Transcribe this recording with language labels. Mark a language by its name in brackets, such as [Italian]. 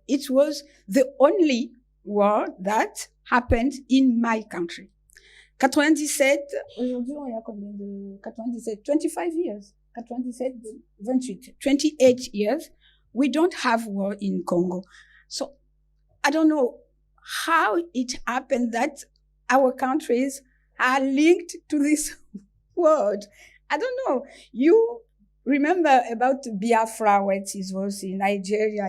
[English] It was the only war that happened in my country. [French] 97, aujourd'hui on est à combien de 97? [English] 25 years. 97, 28, 28 years. We don't have war in Congo. So I don't know how it happened that our countries are linked to this world. I don't know. You remember about Biafra, when it was in Nigeria.